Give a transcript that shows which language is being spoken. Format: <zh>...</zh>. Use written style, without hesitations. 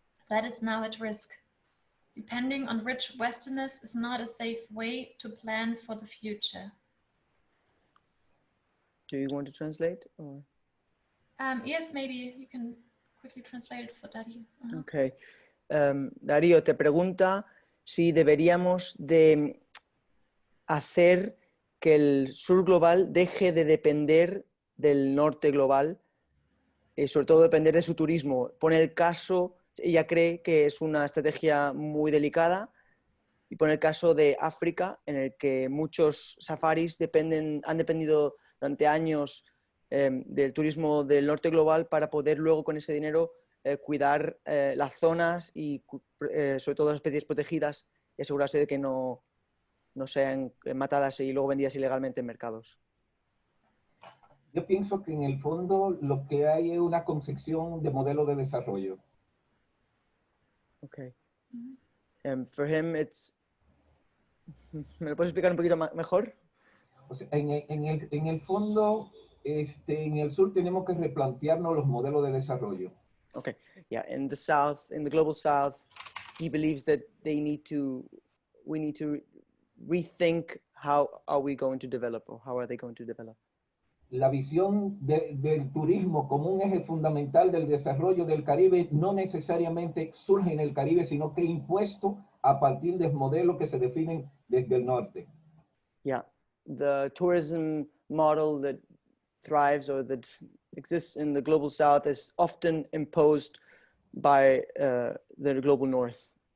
<en>That is now at risk. Depending on rich Westerners is not a safe way to plan for the future. Do you want to translate? Or? Yes, maybe you can quickly translate it for Darío. Okay.</en> <es>Darío te pregunta si deberíamos de hacer que el sur global deje de depender del norte global, sobre todo depender de su turismo. Pone el caso, ella cree que es una estrategia muy delicada, y pone el caso de África, en el que muchos safaris han dependido durante años del turismo del norte global para poder luego con ese dinero cuidar las zonas y sobre todo las especies protegidas y asegurarse de que no sean matadas y luego vendidas ilegalmente en mercados. Yo pienso que en el fondo lo que hay es una concepción de modelo de desarrollo.</es> <en>Okay. For him, it's...</en> <es>¿Me lo puedes explicar un poquito mejor? O sea, en el fondo, en el sur tenemos que replantearnos los modelos de desarrollo.</es> <en>Okay. Yeah. In the south, in the global south, he believes that we need to rethink how are we going to develop, or how are they going to develop.</en> <es>La visión del turismo como un eje fundamental del desarrollo del Caribe no necesariamente surge en el Caribe, sino que es impuesto a partir de modelos que se definen desde el norte.</es> <en>Yeah, the tourism model that thrives or that exists in the global south is often imposed by the global north.</en>